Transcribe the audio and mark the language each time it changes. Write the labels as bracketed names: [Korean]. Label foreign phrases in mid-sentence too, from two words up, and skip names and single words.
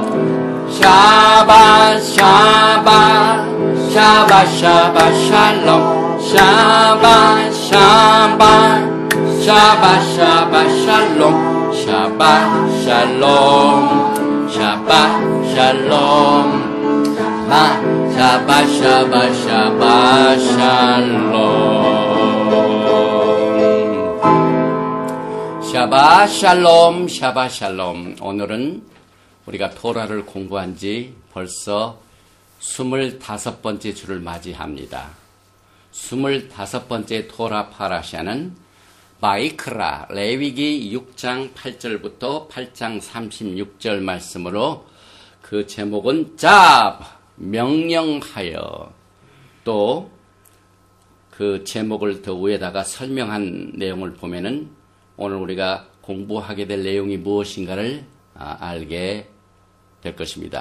[Hebrew] שבת שבת שבת שבת שלום שבת שבת שבת שבת שלום שבת שלום שבת שלום שבת שבת שבת שלום שבת שלום שבת שלום. [Korean] 오늘은 우리가 토라를 공부한 지 벌써 25번째 주를 맞이합니다. 25번째 토라 파라샤는 바이크라 레위기 6장 8절부터 8장 36절 말씀으로 그 제목은 짭 명령하여, 또 그 제목을 더 위에다가 설명한 내용을 보면은 오늘 우리가 공부하게 될 내용이 무엇인가를 알게 될 것입니다.